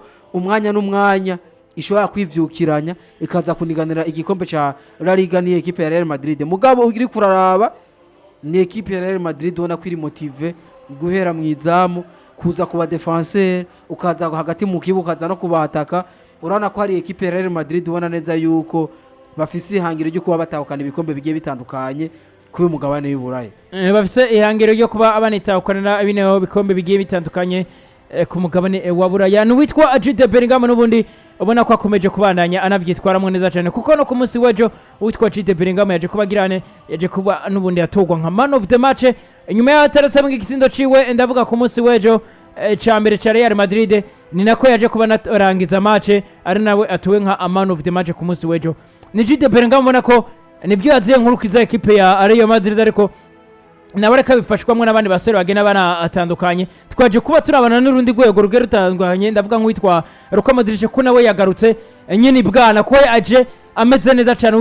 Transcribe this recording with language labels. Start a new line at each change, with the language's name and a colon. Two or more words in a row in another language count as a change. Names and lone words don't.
Rundi: umwanya n'umwanya ishobora kwivyukiranya ikaza kuniganira igikombe ca La Liga ni ekipe ya Real Madrid mugabo uri kuraraba ni ekipe ya Real Madrid ubona ko iri motive guhera mu izamu kuza kuba defenseur ukaza hagati mu kibuga ukaza no kubataka urabona ko hari ekipe ya Real Madrid ubona neza yuko bafise ihangiro ryo kuba batahukana ibikombe bigiye bitandukanye kuri umugabane w'Uburayi bafise ihangiro ryo kuba banitahukana bino bikombe bigiye bitandukanye ku mugabane wa Buraya n'uwitwa Jude Bellingham n'ubundi ubona ko akomeje kubandanya anavyitwaramwe neza cyane kuko no ku munsi w'ejo uwitwa Jude Bellingham yaje kubagirane yaje kuba n'ubundi yatogwa nka
English: man of the match
Rundi: inyuma y'ataretse mu gitsindo ciwe ndavuga ku munsi w'ejo ca mbere ca Real Madrid ni nako yaje kuba narangiza match ari nawe atuwe nka
English: man of the match
Rundi: ku munsi w'ejo ni Jude Bellingham ubona ko nibyo yaziye nkurukiza ekipe ya Real Madrid ariko nawe reka bifashwamwe n'abandi basore bagena bana atandukanye twaje kuba turabana n'urundi rwego rugera rutandukanye ndavuga nk'uwitwa Luka Modric ko nawe yagarutse nyine bwana ko aje ameze neza cyane